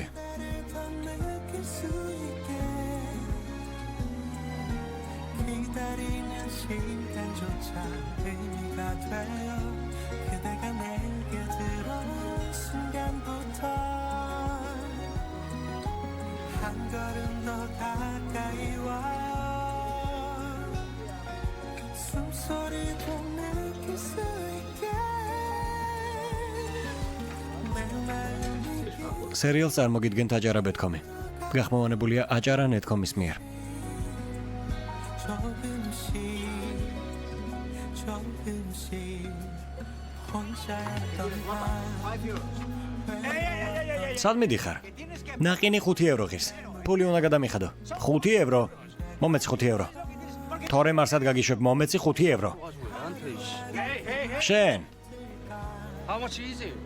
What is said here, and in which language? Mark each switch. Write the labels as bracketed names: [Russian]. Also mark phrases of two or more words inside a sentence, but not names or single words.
[Korean] 나를 더 느낄 수 있게 기다리는 시간조차 의미가 돼요 그대가 내게 들어온 순간부터 한 걸음 더 가까이 와요 숨소리도 느낄 수 있게 내 마음이 [Georgian] სერიალს წარმოგიდგენთ აჯარა.com-ი. გახმოვანებულია აჯარა.com-ის მიერ. [Korean] 조금씩 혼자였던 밤 [Georgian] სად მიდიხარ? ნაყინი 5 ევრო ღირს. ფული უნდა გადამიხადო. 5 ევრო. მომეც 5 ევრო. თორე მარსად გაგიშვებ მომეცი 5 ევრო. შენ [English] How much is it?